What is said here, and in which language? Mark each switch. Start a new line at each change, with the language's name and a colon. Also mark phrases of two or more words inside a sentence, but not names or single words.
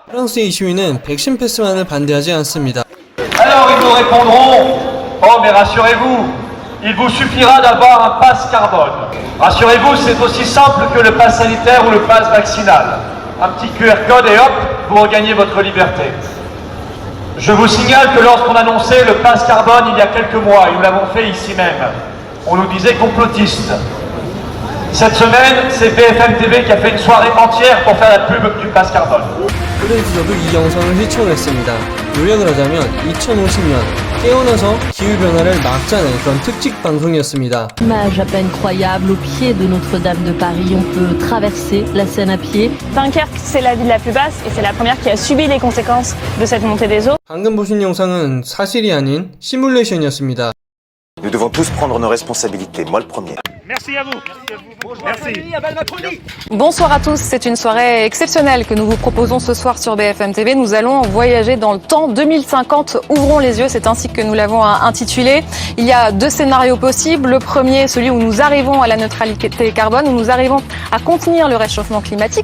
Korean: 프랑스의 시위는 백신 패스만을 반대하지 않습니다.
French: Alors ils nous répondront, oh mais rassurez-vous, il vous suffira d'avoir un passe carbone. Rassurez-vous, c'est aussi simple que le passe sanitaire ou le passe vaccinal. Un petit QR code et hop, vous regagnez votre liberté. Je vous signale que lorsqu'on annonçait le passe carbone il y a quelques mois, et nous l'avons fait ici même, on nous disait complotiste. Cette semaine, c'est BFM TV qui a fait une soirée entière pour faire la pub du passe carbone.
Korean: 프레지저도 이 영상을 휘청했습니다. 요약을 하자면 2050년 깨어나서 기후변화를 막자는 그런 특집 방송이었습니다.
French: Image à peine croyable, au pied de Notre-Dame de Paris, on peut traverser la Seine à pied. Dunkerque, c'est la ville la plus basse et c'est la première qui a subi les conséquences de cette montée des eaux.
Korean: 방금 보신 영상은 사실이 아닌 시뮬레이션이었습니다.
French: Nous devons tous prendre nos responsabilités, moi le premier. Merci à vous. Merci. Bonsoir à tous, c'est une soirée exceptionnelle que nous vous proposons ce soir sur BFM TV. Nous allons voyager dans le temps 2050, ouvrons les yeux, c'est ainsi que nous l'avons intitulé. Il y a deux scénarios possibles. Le premier, celui où nous arrivons à la neutralité carbone, où nous arrivons à contenir le réchauffement climatique.